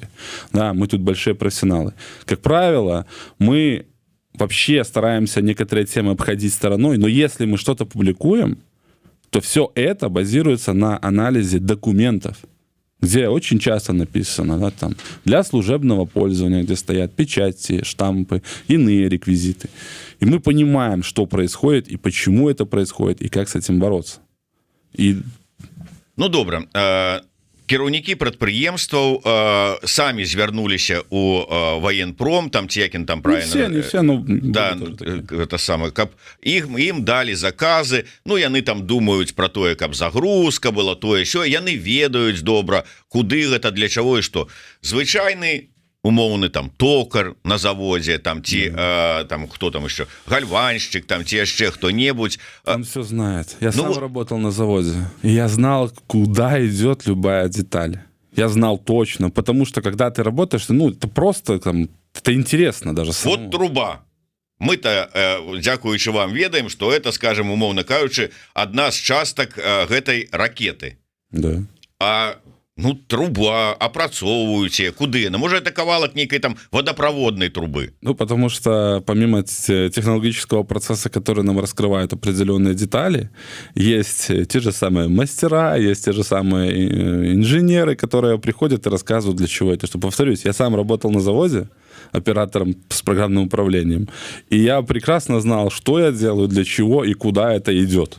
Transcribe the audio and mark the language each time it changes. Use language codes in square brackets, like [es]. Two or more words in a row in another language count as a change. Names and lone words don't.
[ru] Да, мы тут большие профессионалы. Как правило, мы вообще стараемся некоторые темы обходить стороной, но если мы что-то публикуем, то все это базируется на анализе документов, где очень часто написано, да, там, для служебного пользования, где стоят печати, штампы, иные реквизиты. И мы понимаем, что происходит, и почему это происходит, и как с этим бороться. И... [be] Ну, добра. Кіраўнікі прадпрыемстваў самі звярнуліся у военпром, там ці якін там правильно, [ru] не все, ну, да, это самое, [be] каб ім далі заказы, ну яны там думаюць про тое, каб загрузка была, тое сё, яны ведаюць добра, куды гэта, для чаго і што. Звычайны умоўны там токар на заводе, там ці там хто там еще, гальванщик, там ці яшчэ хто-небудзь. [ru] Он все знает. Я сам работал на заводе, и я знал, куда идет любая деталь. Я знал точно, потому что когда ты работаешь, ну это просто там, это интересно даже самому. Вот труба. Мы-то, [be] дзякуючы вам, ведаем, [ru] что это, скажем, [be] умоўна кажучы, одна з частак гэтай ракеты. Да. А ну, труба, апрацоўваюць, куды? [ru] Ну, может, это [be] кавалак нейкай [ru] там водопроводной трубы? Ну, потому что помимо технологического процесса, который нам раскрывает определенные детали, есть те же самые мастера, есть те же самые инженеры, которые приходят и рассказывают, для чего это. Что, повторюсь, я сам работал на заводе оператором с программным управлением, и я прекрасно знал, что я делаю, для чего и куда это идет.